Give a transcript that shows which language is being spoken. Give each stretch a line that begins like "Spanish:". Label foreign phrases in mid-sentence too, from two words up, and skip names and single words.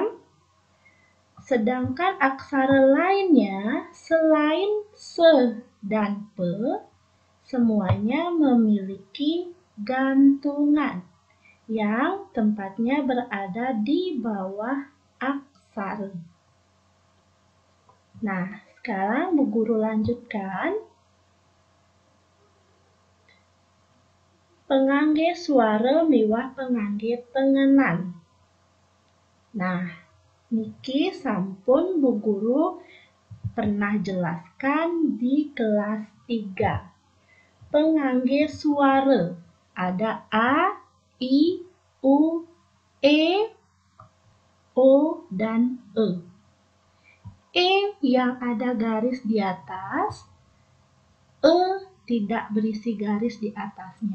Indonesian: Sedangkan aksara lainnya selain se dan pe, semuanya memiliki gantungan yang tempatnya berada di bawah aksara. Nah, sekarang Bu Guru lanjutkan.
Balinese: Pengangge suara miwah pengangge tengenan.
Indonesian: Nah,
Balinese: niki sampun
Indonesian: Bu Guru pernah jelaskan di kelas 3. Penganggih suara ada A, I, U, E, O, dan E. E yang ada garis di atas, E tidak berisi garis di atasnya.